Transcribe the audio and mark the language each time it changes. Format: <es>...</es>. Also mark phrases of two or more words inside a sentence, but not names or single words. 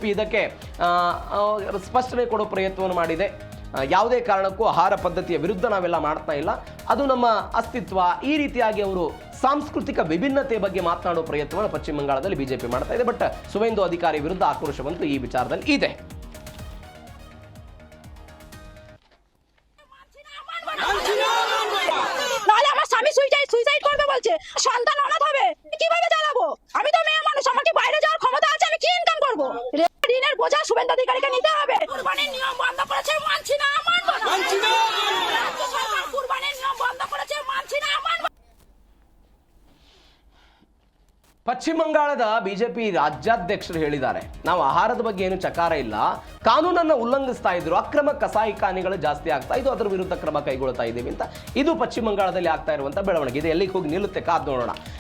<kn>ಬಟ್ ಬಿಜೆಪಿ ಇದಕ್ಕೆ ಸ್ಪಷ್ಟನೆ ಕೊಡೋ ಪ್ರಯತ್ನವನ್ನು ಮಾಡಿದೆ. ಯಾವುದೇ ಕಾರಣಕ್ಕೂ ಆಹಾರ ಪದ್ಧತಿಯ ವಿರುದ್ಧ ನಾವೆಲ್ಲ ಮಾಡ್ತಾ ಇಲ್ಲ, ಅದು ನಮ್ಮ ಅಸ್ತಿತ್ವ. ಈ ರೀತಿಯಾಗಿ ಅವರು ಸಾಂಸ್ಕೃತಿಕ ವಿಭಿನ್ನತೆ ಬಗ್ಗೆ ಮಾತನಾಡುವ ಪ್ರಯತ್ನವನ್ನು ಪಶ್ಚಿಮ ಬಂಗಾಳದಲ್ಲಿ ಬಿಜೆಪಿ ಮಾಡ್ತಾ ಇದೆ. ಬಟ್ ಸುವೇಂದು ಅಧಿಕಾರಿ ವಿರುದ್ಧ ಆಕ್ರೋಶವಂತೂ ಈ ವಿಚಾರದಲ್ಲಿ ಇದೆ.</kn> <bn>নাহলে আমার স্বামী সুইসাইড করবে বলছে, সন্তান অনাথ হবে, কিভাবে চালাবো? আমি তো মেয়ে মানুষ, আমার কি বাইরে যাওয়ার ক্ষমতা আছে? আমি কি ইনকাম করবো? ঋণের বোঝা শুভেন্দু অধিকারীকে নিতে হবে। কুরবানির নিয়ম বন্ধ করেছে, মানছি না, মানছি না। কুরবানির নিয়ম বন্ধ করেছে, মানছি না, মানব।</bn> <kn>ಪಶ್ಚಿಮ ಬಂಗಾಳದ ಬಿಜೆಪಿ ರಾಜ್ಯಾಧ್ಯಕ್ಷರು ಹೇಳಿದ್ದಾರೆ, ನಾವು ಆಹಾರದ ಬಗ್ಗೆ ಏನು ಚಕಾರ ಇಲ್ಲ, ಕಾನೂನನ್ನು ಉಲ್ಲಂಘಿಸ್ತಾ ಇದ್ರು, ಅಕ್ರಮ ಕಸಾಯಿಖಾನೆಗಳು ಜಾಸ್ತಿ ಆಗ್ತಾ ಇದ್ದು, ಅದರ ವಿರುದ್ಧ ಕ್ರಮ ಕೈಗೊಳ್ತಾ ಇದ್ದೀವಿ ಅಂತ. ಇದು ಪಶ್ಚಿಮ ಬಂಗಾಳದಲ್ಲಿ ಆಗ್ತಾ ಇರುವಂತಹ ಬೆಳವಣಿಗೆ. ಇದು ಎಲ್ಲಿಗೆ ಹೋಗಿ ನಿಲ್ಲುತ್ತೆ ಕಾದ್ ನೋಡೋಣ.</kn>